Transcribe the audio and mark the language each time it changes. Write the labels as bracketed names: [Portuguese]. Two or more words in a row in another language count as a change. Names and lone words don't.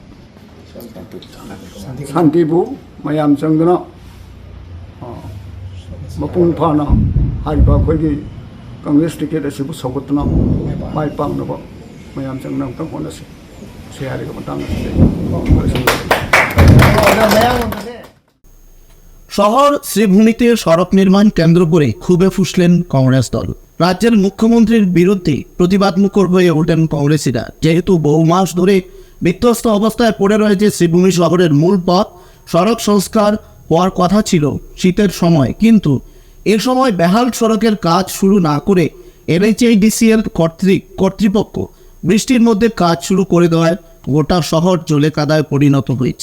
[Manipuri] ꯁꯥꯟꯇꯤꯕꯨ ꯃꯌꯥꯝ ꯆꯪꯗꯨꯅ ꯃꯄꯨꯡ ꯐꯥꯅ ꯍꯥꯏꯔꯤꯕ ꯑꯩꯈꯣꯏꯒꯤ ꯀꯪꯒ꯭ꯔꯦꯁ ꯇꯤꯀꯦꯠ ꯑꯁꯤꯕꯨ ꯁꯧꯒꯠꯇꯨꯅ ꯃꯥꯏ ꯄꯥꯛꯅꯕ ꯃꯌꯥम ꯆꯪꯅ ꯑꯃꯨꯛꯇꯪ ꯍꯣꯠꯅꯁꯤ ꯁꯤ ꯍꯥꯏꯔꯤꯕ ꯃꯇꯥꯡ [Bangla] শহর শ্রীভূমিতে সড়ক নির্মাণ কেন্দ্র করে ক্ষোভে ফুসলেন কংগ্রেস দল। রাজ্যের মুখ্যমন্ত্রীর বিরুদ্ধে প্রতিবাদমুখর হয়ে ওঠেন কংগ্রেসীরা। যেহেতু বহু মাস ধরে বিধ্বস্ত অবস্থায় পড়ে রয়েছে শ্রীভূমি শহরের মূল পথ, সড়ক সংস্কার হওয়ার কথা ছিল শীতের সময়, কিন্তু এ সময় বেহাল সড়কের কাজ শুরু না করে NHAIDCL কর্তৃপক্ষ বৃষ্টির মধ্যে কাজ শুরু করে দেওয়ায় গোটা শহর জলে কাদায় পরিণত হয়েছে।